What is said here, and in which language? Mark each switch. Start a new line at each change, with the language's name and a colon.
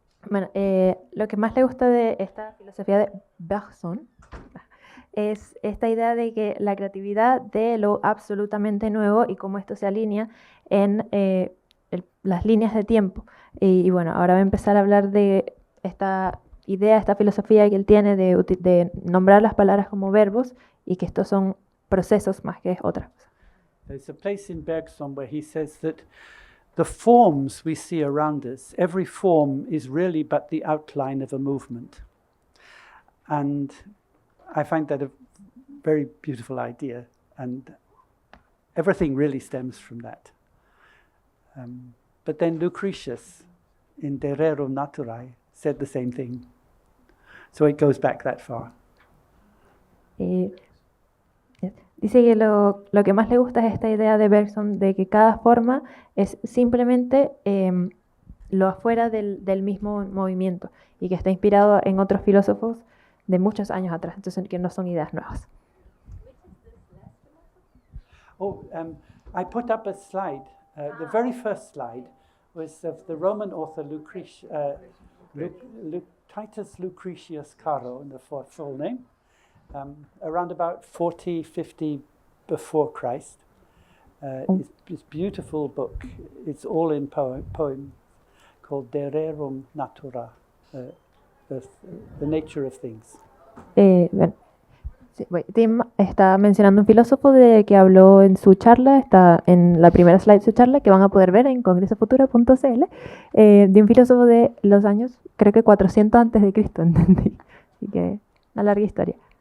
Spanish: Bueno, lo que más le gusta de esta filosofía de Bergson es esta idea de que la creatividad de lo absolutamente nuevo y cómo esto se alinea en las líneas de tiempo. Y bueno, ahora va a empezar a hablar de esta idea, esta filosofía que él tiene de nombrar las palabras como verbos y que estos son procesos más que otra cosa.
English: There's a place in Bergson where he says that the forms we see around us, every form is really but the outline of a movement. And I find that a very beautiful idea, and everything really stems from that. But then Lucretius, in De Rerum Naturae, said the same thing. So it goes back that far.
Spanish: Dice que lo que más le gusta es esta idea de Bergson de que cada forma es simplemente lo afuera del mismo movimiento y que está inspirado en otros filósofos de muchos años atrás, entonces que no son ideas nuevas.
English: I put up a slide. The very first slide was of the Roman author Titus Lucretius Caro, in the full name, around about 40, 50 before Christ. It's this beautiful book. It's all in poem called De Rerum Natura, the nature of things.
Spanish: Bueno, sí, Tim está mencionando un filósofo que habló en su charla, está en la primera slide de su charla, que van a poder ver en congresofutura.cl, de un filósofo de los años, creo que 400 antes de Cristo, entendí. Así que una larga historia.